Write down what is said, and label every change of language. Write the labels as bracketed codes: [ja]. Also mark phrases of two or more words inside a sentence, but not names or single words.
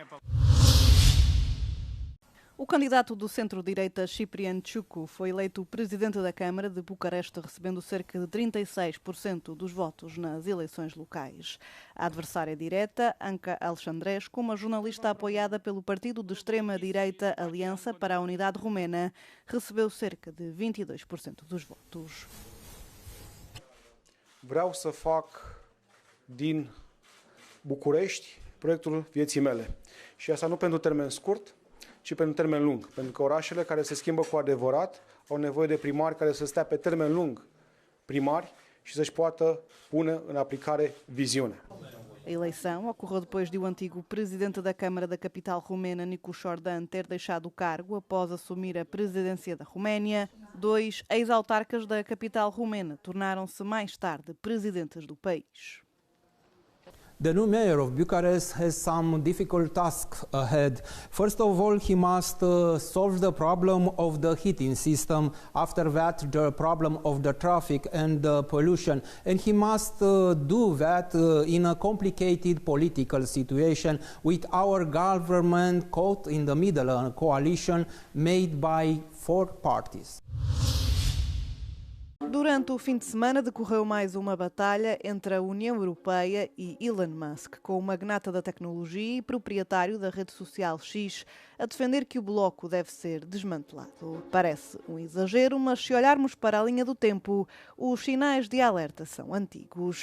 [pt] O candidato do centro-direita, Ciprian Ciucu, foi eleito presidente da Câmara de Bucareste, recebendo cerca de 36% dos votos nas eleições locais. A adversária direta, Anca Alexandrescu, uma jornalista apoiada pelo partido de extrema-direita Aliança para a Unidade Romena, recebeu cerca de 22% dos votos. [ro] Vreau să fac din București proiectul vieții mele. Și asta nu pentru termen scurt, ci pentru termen lung. Pentru că orașele care se schimbă cu adevărat au nevoie de primari care să stea pe termen lung primari și să-și poată pune în aplicare viziunea. [pt] A eleição ocorreu depois de o antigo presidente da Câmara da capital romena, Nicu Șordan, ter deixado o cargo após assumir a presidência da Roménia. Dois ex-autarcas da capital romena tornaram-se mais tarde presidentes do país. [en] The new mayor of Bucharest has some difficult tasks ahead. First of all, he must solve the problem of the heating system. After that, the problem of the traffic and the pollution. And he must do that in a complicated political situation with our government caught in the middle, a coalition made by 4 parties. [pt] Durante o fim de semana decorreu mais uma batalha entre a União Europeia e Elon Musk, com o magnata da tecnologia e proprietário da rede social X a defender que o bloco deve ser desmantelado. Parece um exagero, mas se olharmos para a linha do tempo, os sinais de alerta são antigos.